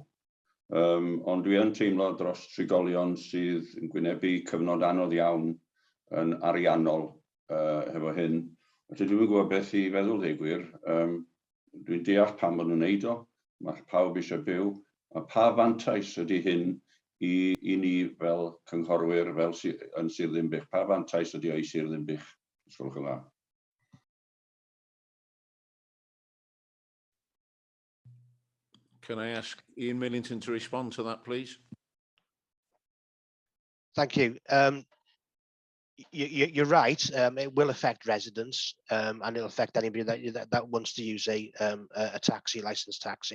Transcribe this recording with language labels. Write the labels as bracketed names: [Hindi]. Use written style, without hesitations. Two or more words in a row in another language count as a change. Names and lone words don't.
[Welsh] Ond dwi yn teimlo dros trigolion sydd yn gwynebu cyfnod anodd iawn yn ariannol hefo hyn. Felly dwi'n gwybod beth i feddwl ddigwyr. Dwi'n deall pam maen nhw'n neud o, mae pawb eisiau byw, a pa fantais ydy hyn i ni fel cynghorwyr fel yn Sir Ddinbych, pa fantais ydy o i Sir Ddinbych? Ysgolwch yn dda. [English] Can I ask Ian Millington to respond to that, please? Thank you. You're right. It will affect residents, and it'll affect anybody that wants to use a taxi, licensed taxi.